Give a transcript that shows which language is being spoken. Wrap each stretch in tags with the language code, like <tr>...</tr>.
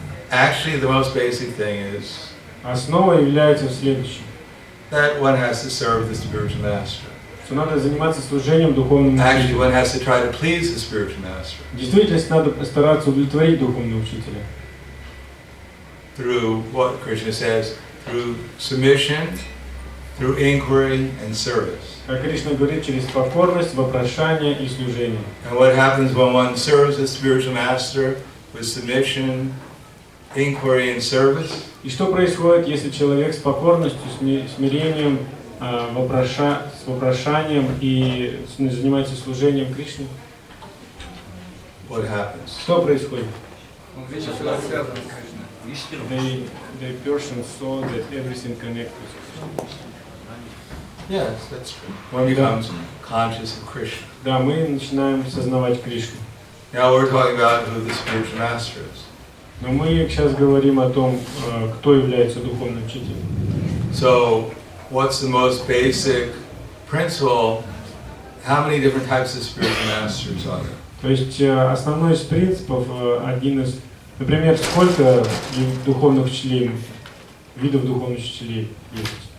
<en>Actually, the most basic thing is</en> <ru>Основа является следующей.</ru> <en>that one has to serve the spiritual master.</en> <ru>Что надо заниматься служением духовному</ru> <en>Actually,</en> <ru>учителю.</ru> <en>one has to try to please the spiritual master.</en> <ru>В действительности надо стараться удовлетворить духовного учителя.</ru> <en>through what Krishna says, through submission, through inquiry and service.</en> <ru>Как Кришна говорит, через покорность, вопрошание и служение.</ru> <en>And what happens when one serves a spiritual master with submission, inquiry and service?</en> <ru>И что происходит, если человек с покорностью, смирением, с вопрошанием и занимается служением Кришне?</ru> <en>What happens?</en> <ru>Что происходит? Он видит, что он связан с Кришной.</ru> <en>The person saw that everything connected with Krishna. Yes, that's true. One becomes conscious of Krishna.</en> <ru>Да, мы начинаем сознавать Кришну.</ru> <en>Now we're talking about who the spiritual master is.</en> <ru>Но мы сейчас говорим о том, кто является духовным учителем.</ru> <en>So, what's the most basic principle? How many different types of spiritual masters are there?</en> <ru>То есть основной из принципов, один из, например, сколько духовных учителей, видов духовных учителей есть?</ru>